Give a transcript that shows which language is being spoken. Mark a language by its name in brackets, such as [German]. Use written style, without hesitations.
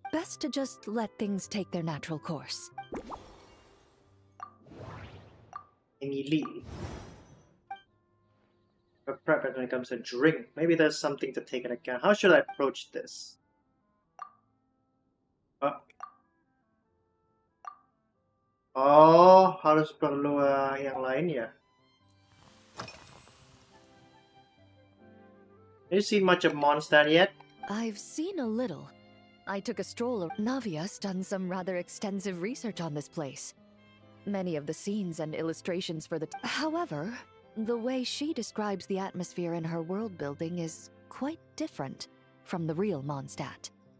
[English] Best to just let things take their natural course. Lee. Her prep when it comes to drink. Maybe there's something to take into account. How should I approach this? [Indonesian] Oh, harus perlu yang lain ya. [English] Have you seen much of Mondstadt yet? I've seen a little. I took a stroll. Navia's done some rather extensive research on this place. Many of the scenes and illustrations for the... However, the way she describes the atmosphere in her world building is quite different from the real Mondstadt.